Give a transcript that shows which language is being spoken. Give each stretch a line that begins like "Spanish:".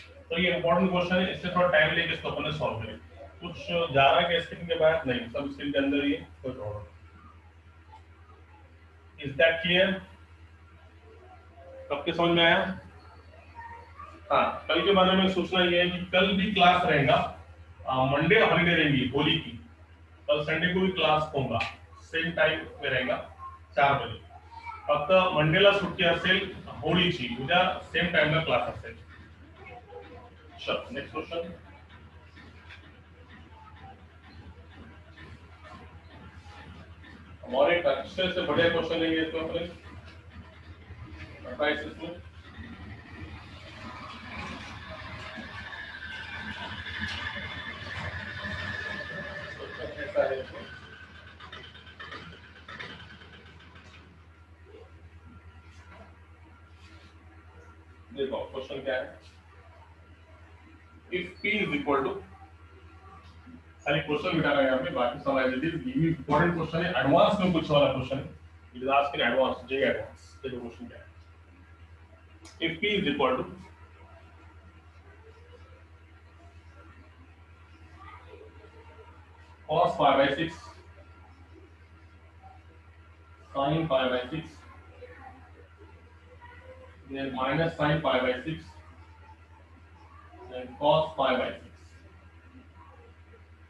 Hindi: तो ये important question है, इससे थोड़ा टाइम लेके इसको अपन सॉल्व करें, कुछ ज्यादा के स्क्रीन के बाद नहीं, सब स्क्रीन के अंदर ही है, कोई प्रॉब्लम,
English: is that clear,
Hindi: सबके समझ में आया। हाँ कल के बारे में सोचना ये है कि कल भी क्लास रहेगा मंडे हॉलीडे रहेंगी होली की, कल संडे को भी क्लास होगा, सेम टाइम में रहेगा 4 बजे.
Marathi: फक्त मंडेला सुट्टी असेल होळीची, उद्या सेम टाइमला क्लास असेल.
Hindi: चल नेक्स्ट क्वेश्चन. और एक अच्छे से बढ़िया क्वेश्चन लेंगे इसको अपने 28 में. ऐसा है इसमें. देखो क्वेश्चन क्या है.
English: if p is equal to,
Hindi: खाली क्वेश्चन मिटाना है यहाँ पे, बाकी सब एज इट इज. ये इंपॉर्टेंट क्वेश्चन है, एडवांस में पूछने वाला क्वेश्चन है.
English: it is asked in advance,
Hindi: J advance. देखो क्वेश्चन क्या है.
English: If p is equal to cos pi by 6 sin pi by 6 then minus sin pi by 6 then cos pi by 6.